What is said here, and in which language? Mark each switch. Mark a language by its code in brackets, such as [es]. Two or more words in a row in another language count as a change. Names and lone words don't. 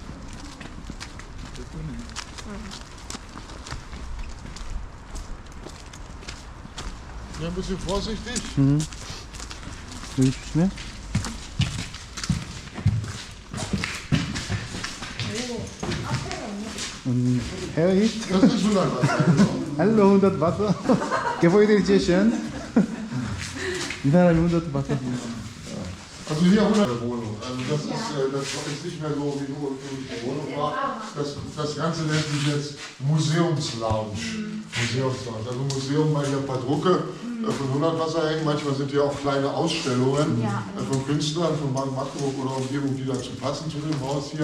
[de] Ja, ein bisschen vorsichtig. [ko] 여기 조심해. [de] Herr Hicht, Das ist Hundertwasser. hallo 100 Wasser. Gebäude Station. [ko] 이 사람이 100 Wasser. [de] Also hier 100 Wohnung. Also das ist nicht mehr so, wie nur die Wohnung war. Das Ganze nennt sich jetzt Museumslounge. Museumslounge. Also Museum, weil hier ein paar Drucke von Hundertwasser hängen. Manchmal sind hier auch kleine Ausstellungen von Künstlern von Magdeburg oder Umgebung, die dazu passen zu dem Haus hier.